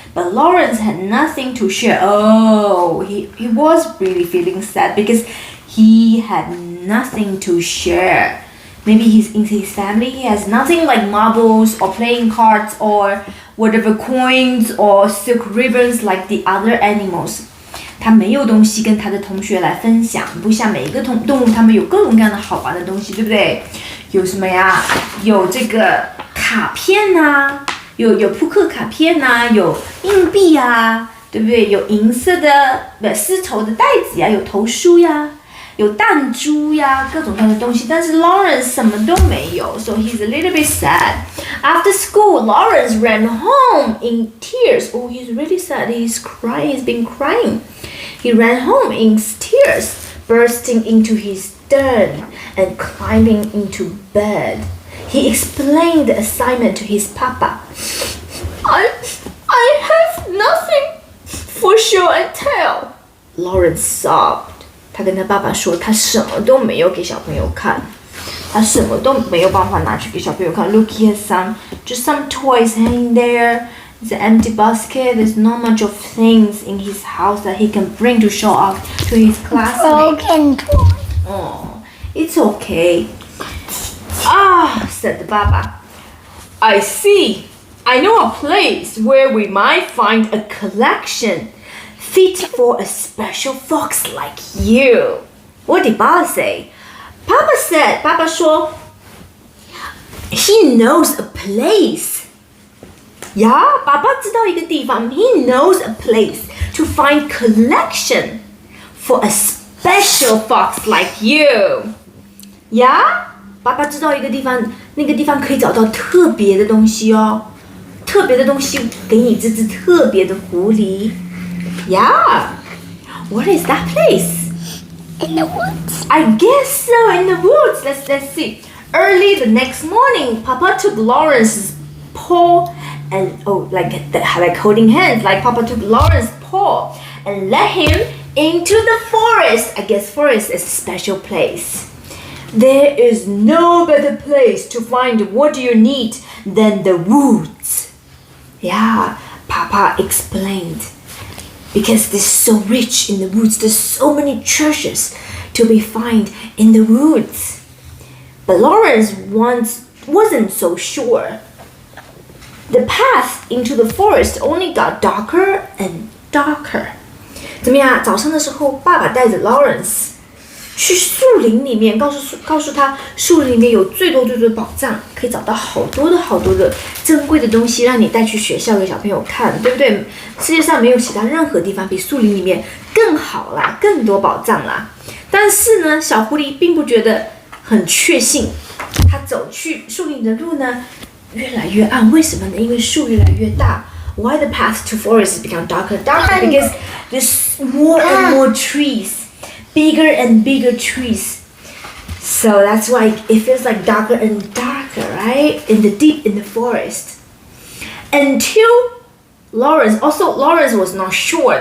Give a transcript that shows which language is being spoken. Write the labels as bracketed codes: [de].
[en] But Lawrence had nothing to share. Oh, he was really feeling sad because he had nothing to share. Maybe in his family he has nothing like marbles or playing cards or whatever coins or silk ribbons like the other animals. [zh] 他没有东西跟他的同学来分享，不像每一个动物，他们有各种各样的好玩的东西，对不对？有什么呀？有这个卡片啊，有扑克卡片啊，有硬币啊，对不对？有银色的丝绸的袋子呀，有头梳呀。有弹珠呀，各种各样的东西，但是 Lawrence 什么都没有 [en] so he's a little bit sad. After school, Lawrence ran home in tears. Oh, he's really sad. He's crying. He's been crying. He ran home in tears, bursting into his den and climbing into bed. He explained the assignment to his papa. I have nothing for show and tell. Lawrence sobbed. [zh] 他跟他爸爸说，他什么都没有给小朋友看，他什么都没有办法拿去给小朋友看。 [en] Look, he has just some toys hanging there. It's an empty basket. There's not much of things in his house that he can bring to show off to his classmates. Broken toy. Oh, it's okay. Said the Baba. I see. I know a place where we might find a collection fit for a special fox like you. What did Baba say? Papa [zh] 说 [en] he knows a place. Yeah, [zh] 爸爸知道一个地方 [en] he knows a place to find collection for a special fox like you. [zh] Yeah, 爸爸知道一个地方，那个地方可以找到特别的东西哦。特别的东西给你这只特别的狐狸。 [en] Yeah, what is that place? In the woods. I guess so, in the woods. Let's see. Early the next morning, Papa took Lawrence's paw and like holding hands. Like Papa took Lawrence's paw and led him into the forest. I guess forest is a special place. There is no better place to find what you need than the woods. Yeah, Papa explained. Because they're so rich in the woods, there's so many treasures to be found in the woods. But Lawrence once wasn't so sure. The path into the forest only got darker and darker. [zh] 怎么样？早上的时候，爸爸带着 Lawrence 去树林里面，告诉他，树林里面有最多的宝藏，可以找到好多的珍贵的东西，让你带去学校给小朋友看，对不对？世界上没有其他任何地方比树林里面更好啦，更多宝藏啦。但是呢，小狐狸并不觉得很确信，他走去树林的路呢越来越暗，为什么呢？因为树越来越大。 [en] Why the path to forest has become darker and darker? Because there's more and more trees, bigger and bigger trees. So that's why it feels like darker and darker, right? Deep in the forest. Until Lawrence was not sure.